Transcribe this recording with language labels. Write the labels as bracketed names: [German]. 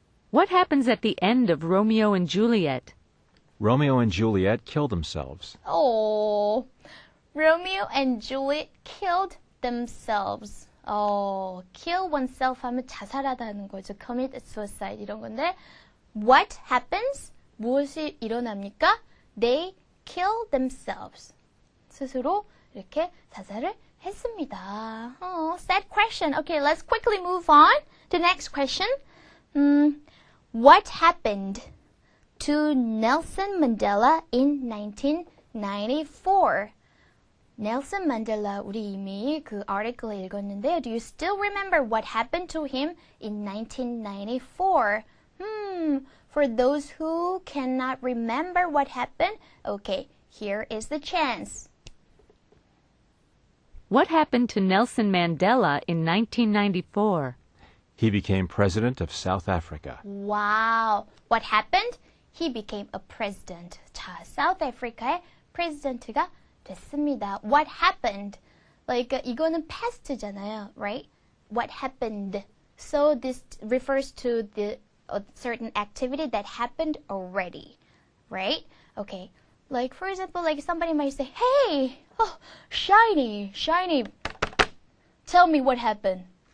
[English] What happens at the end of Romeo and Juliet? Romeo and Juliet killed themselves. Oh, Romeo and Juliet killed themselves. Kill oneself [Korean] 하면 자살하다는 거죠. [English] Commit suicide [Korean] 이런 건데 [English] what happens? [Korean] 무엇이 일어납니까? [English] They kill themselves. [Korean] 스스로 이렇게 자살을 했습니다. [English] Sad question. Okay, let's quickly move on to the next question. What happened to Nelson Mandela in 1994? [Korean] Nelson Mandela, 우리 이미 그 article 읽었는데요. [English] Do you still remember what happened to him in 1994? For those who cannot remember what happened, okay, here is the chance. What happened to Nelson Mandela in 1994? He became president of South Africa. Wow. What happened? He became a president. [Korean] 자, South Africa의 president가 됐습니다. [English] What happened? Like [Korean] 이거는 past잖아요, [English] right? What happened? So this refers to the certain activity that happened already, right? Okay. Like for example, like somebody might say, "Hey, Shiny, tell me what happened.